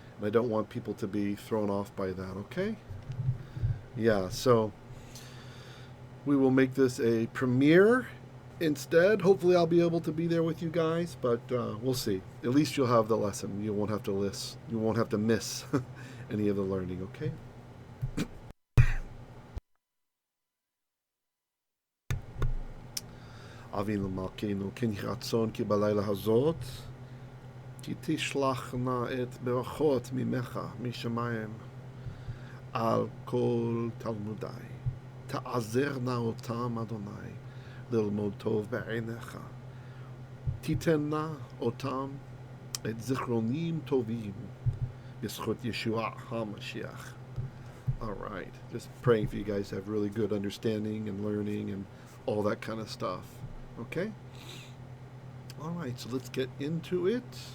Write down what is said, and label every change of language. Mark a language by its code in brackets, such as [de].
[en] And I don't want people to be thrown off by that, okay? Yeah, so we will make this a premiere instead. Hopefully I'll be able to be there with you guys, but we'll see. At least you'll have the lesson. You won't have to list. You won't have to miss any of the learning, okay? [he] אבינו מלכנו, כן יהי רצון כי בלילה הזאת כי תשלחנה את ברכות ממך משמיים על כל תלמודי. תעזרנה אותם, אדוני, ללמוד טוב בעיניך. תיתנה אותם את זיכרונים טובים בזכות ישוע המשיח. [en] All right, just praying for you guys to have really good understanding and learning and all that kind of stuff. Okay? All right, so let's get into it.